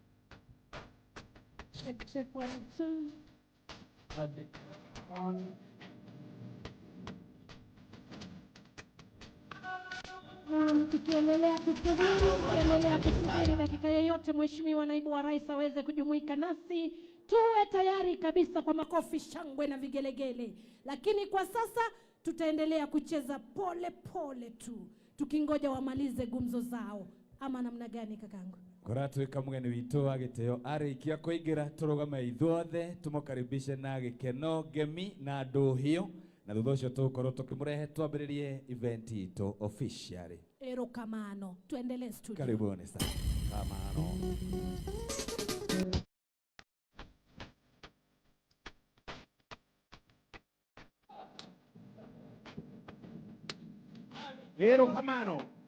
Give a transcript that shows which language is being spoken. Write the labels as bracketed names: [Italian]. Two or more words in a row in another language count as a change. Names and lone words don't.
[English] Check 1, 2. I did 1. [Swahili] Tukiendelea kusubiri dakika yoyote Mheshimiwa Naibu wa Rais aweze kujumuika nasi, tuwe tayari kabisa kwa makofi, shangwe na vigelegele. Lakini kwa sasa tutaendelea kucheza pole pole tu, tukingoja wamalize gumzo zao. Ama namna gani kakangu? [Kikuyu] Koratuika mugeni witu wa giteo arikia kuingira turugame ithuothe tumukaribishe na gikeno gemi na nduhio na thutha ucio tukorwo tukimurehe twambiririe event itu officially. [Swahili] Erokamano, tuendelee studio. Karibuni sana. [Luo (Kenya and Tanzania)] Kamano. Erokamano.